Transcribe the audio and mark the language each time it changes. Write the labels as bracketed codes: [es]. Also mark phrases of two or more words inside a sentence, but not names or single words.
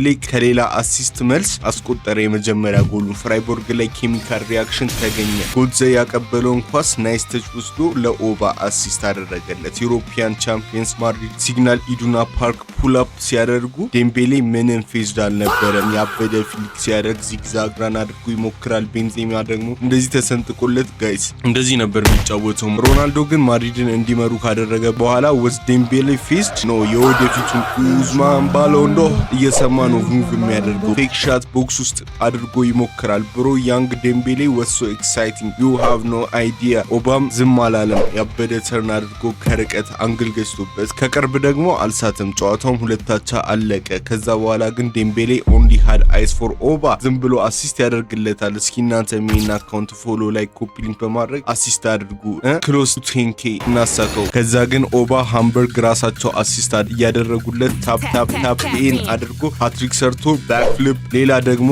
[am] ከሌላ አሲስት መልስ አስቆጠረ የመጀመሪያ ጎሉን። ፍራይቦርግ ላይ [en] chemical reaction [am] ተገኘ። ጎልዘ ያቀበለውን ኳስ [en] nice touch [am] ወስዶ ለኦባ አሲስት አደረገለት። [en] European champions [am] ማድሪድ ሲግናል ኢዱና ፓርክ [en] pull up [am] ሲያደርጉ ዴምቤሌ ምንም ፌዝድ አልነበረም። ያበደ ፍሊክ ሲያደርግ [en] zigzag run [am] አድርጎ ይሞክራል። ቤንዜማ ደግሞ እንደዚህ ተሰንጥቆለት ጋይስ እንደዚህ ነበር የሚጫወተው። ሮናልዶ ግን ማድሪድን እንዲመሩ ካደረገ በኋላ ወስ ዴምቤሌ ፌዝድ ነው። የወደፊቱን ኡዝማን ባሎንዶ እየሰማ ነው ሙቭ የሚያደርገው። [en] fake shot [am] ቦክስ ውስጥ አድርጎ ይሞክራል። ብሮ ያንግ ዴምቤሌ ወሶ ኤክሳይቲንግ [en] you have no idea። [am] ኦባም ዝም አላለም። ያበደ ተርን አድርጎ ከርቀት አንግል ገዝቶበት ከቅርብ ደግሞ አልሳተም። ጨዋታውም 2-2 አለቀ። ከዛ በኋላ ግን ዴምቤሌ [en] only had eyes for [am] ኦባ ዝም ብሎ አሲስት ያደርግለታል። እስኪ እናንተ [en] main account [am] ፎሎ ላይ [en] copy link [am] በማድረግ አሲስት አድርጉ። [en] close to [am] 10k እናሳከው። ከዛ ግን ኦባ ሃምበርግ ራሳቸው አሲስት እያደረጉለት [en] tap tap tap in [am] አድርጎ ሃትሪክ ሰርቶ [en] back flip [am] ሌላ ደግሞ